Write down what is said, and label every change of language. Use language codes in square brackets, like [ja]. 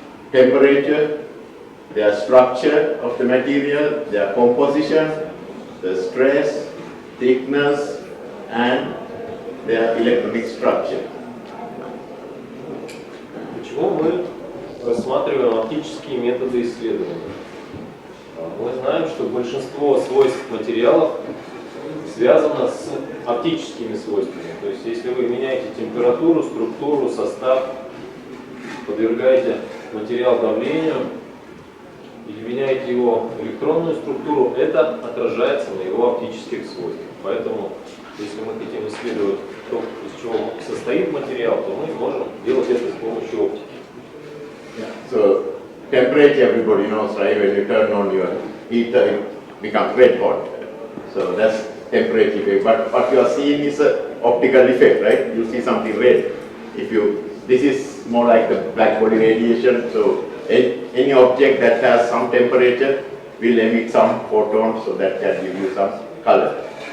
[en] Temperature, their structure of the material, their composition, the stress, thickness, and their electronic structure. [ru] Почему мы рассматриваем оптические методы исследования? Мы знаем, что большинство свойств материалов связано с оптическими свойствами. То есть, если вы меняете температуру, структуру, состав, подвергаете материал давлению или меняете его электронную структуру, это отражается на его оптических свойствах. Поэтому, если мы хотим исследовать то, из чего состоит материал, то мы можем делать это с помощью оптики. [en] Yeah. So temperature, everybody knows, right? When you turn on your heater, it becomes red hot. So that's temperature effect. But what you are seeing is an optical effect, right? You see something red. This is more like the black body radiation. So any object that has some temperature will emit some photons, so that can give you some color.